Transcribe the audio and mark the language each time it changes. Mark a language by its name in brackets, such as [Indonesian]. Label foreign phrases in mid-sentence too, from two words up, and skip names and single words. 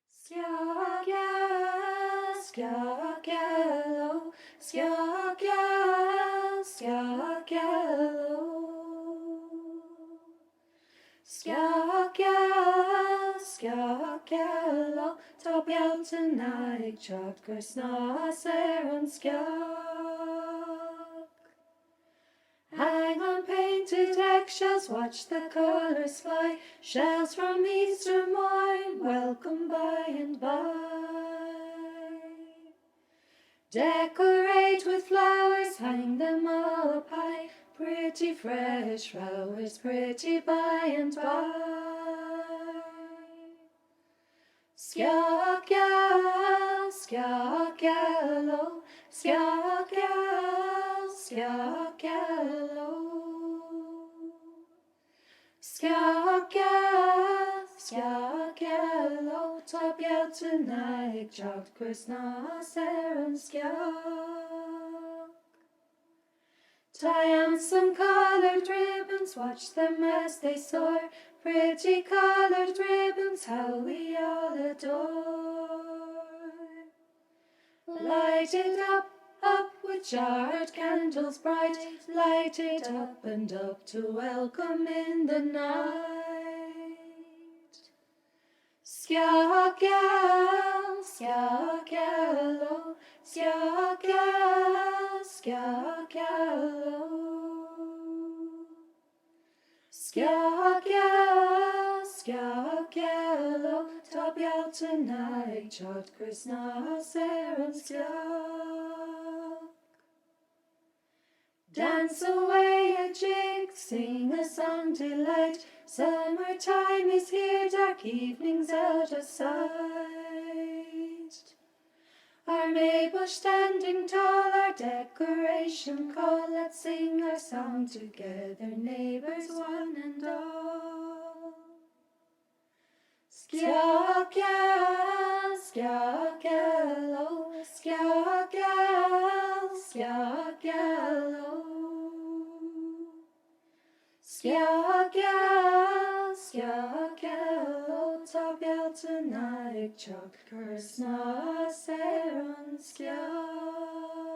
[Irish] Sceach Gheal, Sceach Gheal, oh, Sceach Gheal, Sceach Gheal, oh. Sceach Gheal, Sceach Gheal, oh, tá bealtaine ag teacht gur snáth an sceach. [English] Hang on painted eggshells, watch the colors fly, shells from Easter morn, welcome by and by. Decorate with flowers, hang them all up high, pretty fresh flowers, pretty by and by. [Irish] Sceach Gheal, Sceach Gheal, oh, Sceach Gheal, Sceach Gheal, oh. Sceach Gheal, Sceach Gheal, oh, tá bealtaine ag teacht gur snáth an sceach. [English] Tie on some colored ribbons, watch them as they soar, pretty colored ribbons, how we all adore. Light it up, up with jarred candles bright, light it up and up to welcome in the night. [Irish] Sceach Gheal, Sceach Gheal, oh, Sceach Gheal, Sceach Gheal, oh. Sceach Gheal, Sceach Gheal, oh, tá bealtaine ag teacht gur snáth an sceach. [English] Dance away a jig, sing a song delight, summertime is here, dark evenings out of sight. Our Maybush standing tall, our decoration call, let's sing our song together, neighbours one and all. [Irish] Sceach Gheal, Sceach Gheal, oh, Sceach Gheal, Sceach Gheal, oh. Sceach Gheal, Sceach Gheal, oh, tá bealtaine ag teacht gur snáth an sceach.